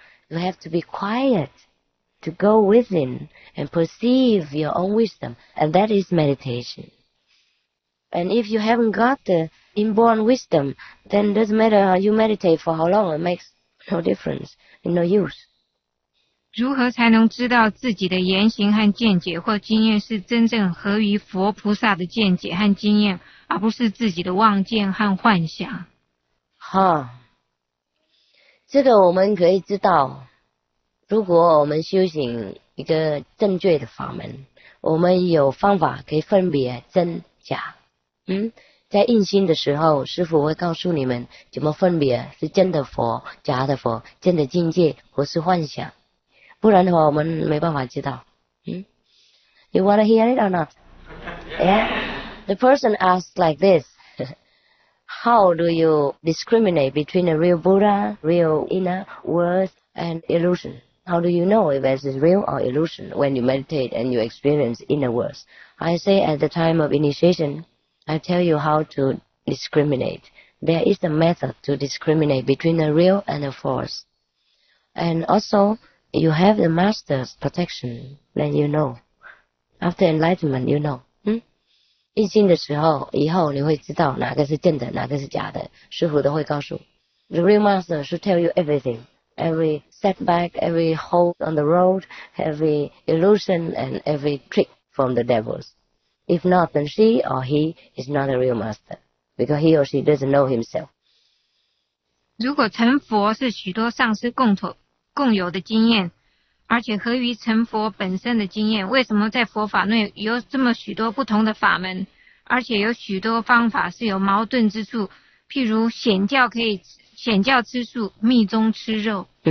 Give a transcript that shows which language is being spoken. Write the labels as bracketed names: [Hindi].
[English] You have to be quiet, to go within and perceive your own wisdom. And that is meditation. And if you haven't got the inborn wisdom, then it doesn't matter how you meditate for how long. It makes no difference, no use. [Chinese] 如何才能知道自己的言行和见解或经验是真正合于佛菩萨的见解和经验，而不是自己的妄见和幻想？这个我们可以知道，如果我们修行一个正确的法门，我们有方法可以分别真假。在印心的时候，师父会告诉你们怎么分别是真的佛、假的佛、真的境界或是幻想。不然的话，我们没办法知道。 [English] You want to hear it or not? Yeah? The person asks like this. How do you discriminate between a real Buddha, real inner words, and illusion? How do you know if it is real or illusion when you meditate and you experience inner words? I say at the time of initiation, I tell you how to discriminate. There is a method to discriminate between the real and the false. And also, you have the master's protection, then you know. After enlightenment, you know. [Chinese] 印心的时候，以后你会知道哪个是真的，哪个是假的。师父都会告诉。 [English] The real master should tell you everything. Every setback, every hole on the road, every illusion, and every trick from the devils. If not, then she or he is not a real master, because he or she doesn't know himself. [Chinese] 如果成佛是许多上师共有的经验，而且合于成佛本身的经验，为什么在佛法内有这么许多不同的法门，而且有许多方法是有矛盾之处？譬如显教可以显教吃素，密宗吃肉。